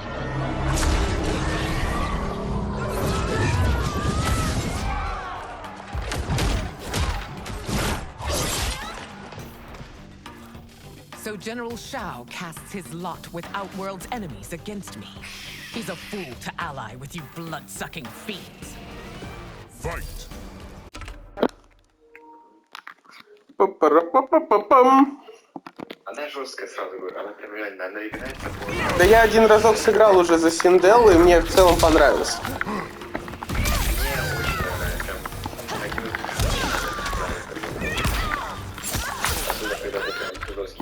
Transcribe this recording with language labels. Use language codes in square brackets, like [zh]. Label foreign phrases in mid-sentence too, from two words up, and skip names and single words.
[en] So General Shao casts his lot with Outworld's enemies against me. He's a fool to ally with you blood-sucking fiends. Fight! Па-пара-па-па-па-пам. [ru] Она жесткая, сразу говорю, она прям реально, она играется по... Да я один разок сыграл уже за Синделлу, и мне в целом понравилось. Мне очень нравится, особенно когда ты прям жесткий.